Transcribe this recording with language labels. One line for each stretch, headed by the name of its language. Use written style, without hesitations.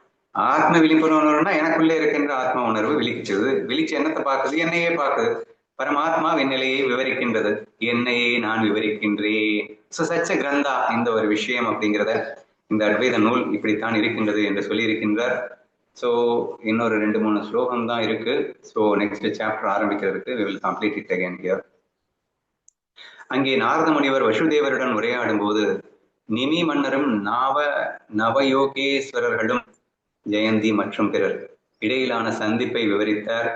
Tamil: ஆத்ம விழிப்புணர்வுனா எனக்குள்ளே இருக்கின்ற ஆத்மா உணர்வு விழிச்சது. விழிச்சு என்னத்தை பார்க்குது? என்னையே பார்க்குது. பரமாத்மாவின் நிலையை விவரிக்கின்றது. என்னையே நான் விவரிக்கின்றேன். ஸோ சச்ச கிரந்தா இந்த ஒரு விஷயம் அப்படிங்கிறத இந்த அத்வைத நூல் இப்படித்தான் இருக்கின்றது என்று சொல்லியிருக்கின்றார். ஸோ இன்னொரு 2-3 ஸ்லோகம் தான் இருக்கு.
English: so next chapter
Tamil: ஆரம்பிக்கிறதுக்கு
English: we will complete it again here.
Tamil: அங்கே நாரத முனிவர் வசுதேவருடன் உரையாடும் போது நிமி மன்னரும் நவயோகேஸ்வரர்களும் ஜெயந்தி மற்றும் பிறர் இடையிலான சந்திப்பை விவரித்தார்.